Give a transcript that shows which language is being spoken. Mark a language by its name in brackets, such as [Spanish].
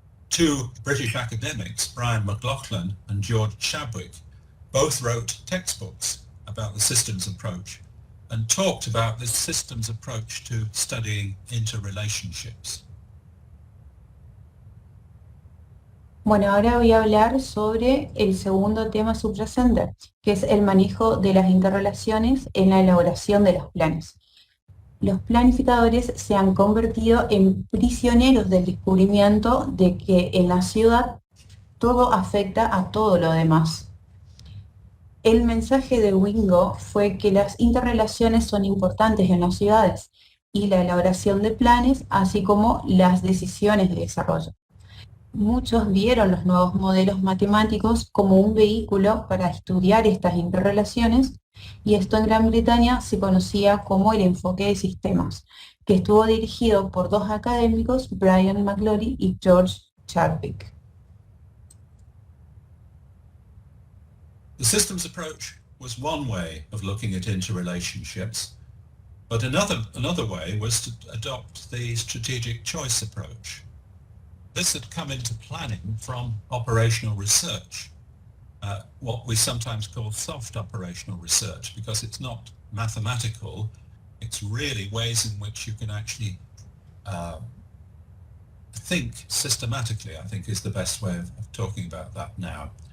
[English] Two British academics, Brian McLaughlin and George Chadwick, both wrote textbooks about the systems approach and talked about this systems approach to studying interrelationships. [Spanish] Bueno, ahora voy a hablar sobre el segundo tema subyacente, que es el manejo de las interrelaciones en la elaboración de los planes. Los planificadores se han convertido en prisioneros del descubrimiento de que en la ciudad todo afecta a todo lo demás. El mensaje de Wingo fue que las interrelaciones son importantes en las ciudades y la elaboración de planes, así como las decisiones de desarrollo. Muchos vieron los nuevos modelos matemáticos como un vehículo para estudiar estas interrelaciones, y esto en Gran Bretaña se conocía como el enfoque de sistemas, que estuvo dirigido por dos académicos, Brian McLaughlin y George Chadwick. [English] The systems approach was one way of looking at interrelationships, but another way was to adopt the strategic choice approach. This had come into planning from operational research, what we sometimes call soft operational research, because it's not mathematical, it's really ways in which you can actually think systematically, I think is the best way of talking about that now.